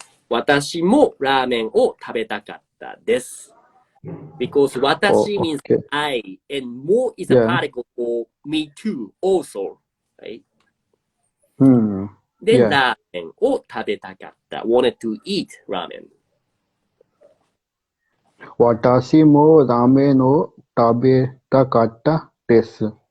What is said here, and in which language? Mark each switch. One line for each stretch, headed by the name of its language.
Japanese: 私もラーメンを食べたかったです。
English: Because 私 means I, and も is a particle for me too, also. Right? Then
Japanese: ラーメンを食べたかった。
English: wanted to eat ramen.
Japanese: 私もラーメンを食べたかったです。